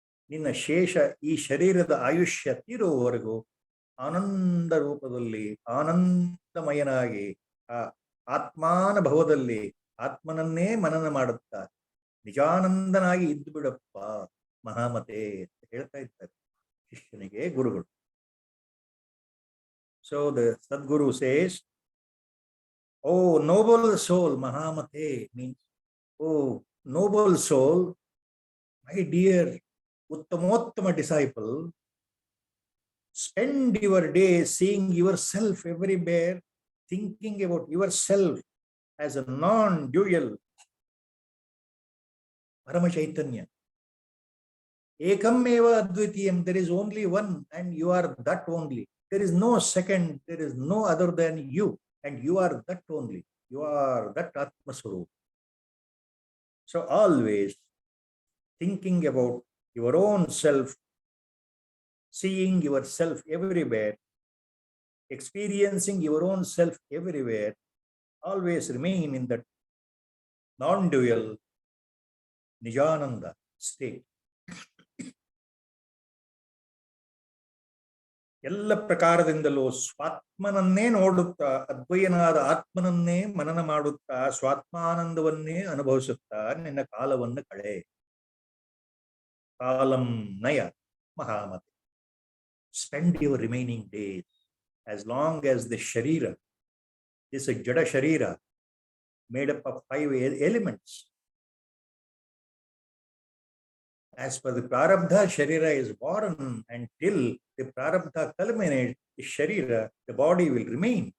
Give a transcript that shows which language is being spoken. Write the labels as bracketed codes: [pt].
[kn] ನಿನ್ನ ಶೇಷ ಈ ಶರೀರದ ಆಯುಷ್ಯ ತೀರುವವರೆಗೂ ಆನಂದ ರೂಪದಲ್ಲಿ ಆನಂದಮಯನಾಗಿ ಆ ಆತ್ಮಾನುಭವದಲ್ಲಿ ಆತ್ಮನನ್ನೇ ಮನನ ಮಾಡುತ್ತಾ ನಿಜಾನಂದನಾಗಿ ಇದ್ದು ಬಿಡಪ್ಪ ಮಹಾಮತೆ ಅಂತ ಹೇಳ್ತಾ ಇದ್ದಾರೆ ಶಿಷ್ಯನಿಗೆ ಗುರುಗಳು. [en] So the Sadguru says, oh noble soul, Mahamate means, oh noble soul, my dear Uttamottama disciple, spend your days seeing yourself everywhere, thinking about yourself as a non-dual Parama Chaitanya. [sa] Ekam eva advitiyam, [en] there is only one and you are that only. There is no second, there is no other than you, and you are that only. You are that Atma Swarup. So always thinking about your own self, seeing yourself everywhere, experiencing your own self everywhere, always remain in that non-dual Nijananda state. ಎಲ್ಲ ಪ್ರಕಾರದಿಂದಲೂ ಸ್ವಾತ್ಮನನ್ನೇ ನೋಡುತ್ತಾ, ಅದ್ವಯನಾದ ಆತ್ಮನನ್ನೇ ಮನನ ಮಾಡುತ್ತಾ, ಸ್ವಾತ್ಮಾನಂದವನ್ನೇ ಅನುಭವಿಸುತ್ತಾ ನಿನ್ನ ಕಾಲವನ್ನು ಕಳೆ. [sa] Column ನಯ ಮಹಾಮತಿ. [en] Spend your remaining days, as long as the sharira, this jada sharira made up of 5 elements. As per the prarabdha, sharira is born, and till the prarabdha culminates, the sharira, the body will remain.